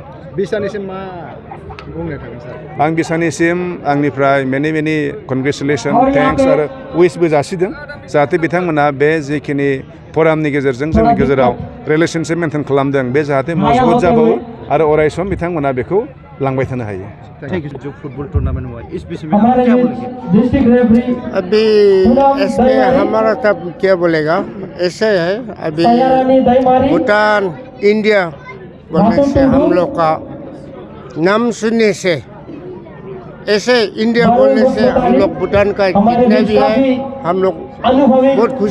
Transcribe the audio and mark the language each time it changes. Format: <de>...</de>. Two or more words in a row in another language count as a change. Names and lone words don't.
<brx>बिसानिसिम मा बुंनो थागोन सार आं बिसानिसिम आंनिफ्राय मेनि</brx> <en>congratulation thanks</en> <brx>आरो उइसबो जासिदों जाहाथे बिथांमोना बे जिखिनि फरामनि गेजेरजों जोंनि गेजेराव</brx> <en>relationship maintain</en> <brx>खालामदों बे जाहाथे मजबुत जाबावो आरो अराय सम बिथांमोना बेखौ लांबाय थानो हायो</brx> <en>thank you</en> <hi>जो</hi> <en>football tournament</en> <hi>हुआ इस विषय में आप क्या बोलेंगे अभी इसमें हमारा तब क्या बोलेगा ऐसे है अभी भूटान इंडिया बोलने से हम लोग का नाम सुनने से ऐसे इंडिया बोलने से हम लोग भूटान का जितने भी है हम लोग बहुत खुश</hi>